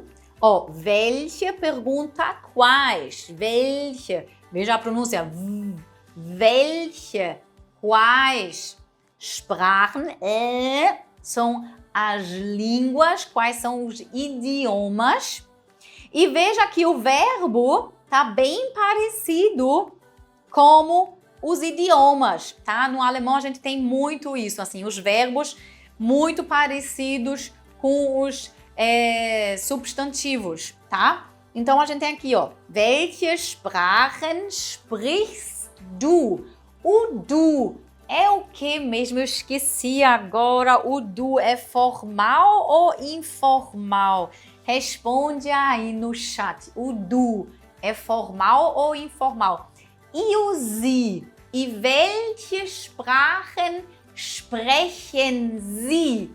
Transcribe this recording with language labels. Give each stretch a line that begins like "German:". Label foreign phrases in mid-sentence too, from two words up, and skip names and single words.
Portuguese: Welche pergunta quais? Welche. Veja a pronúncia. Welche. Quais. Sprachen são as línguas, quais são os idiomas. E veja que o verbo tá bem parecido como os idiomas, tá? No alemão a gente tem muito isso, assim, os verbos muito parecidos com os substantivos, tá? Então a gente tem aqui, ó,
German: welche Sprachen sprichst du?
Portuguese: O du é o que mesmo? Eu esqueci agora. O du é formal ou informal? Responde aí no chat. O du é formal ou informal? E o Sie?
German: E welche Sprachen sprechen Sie?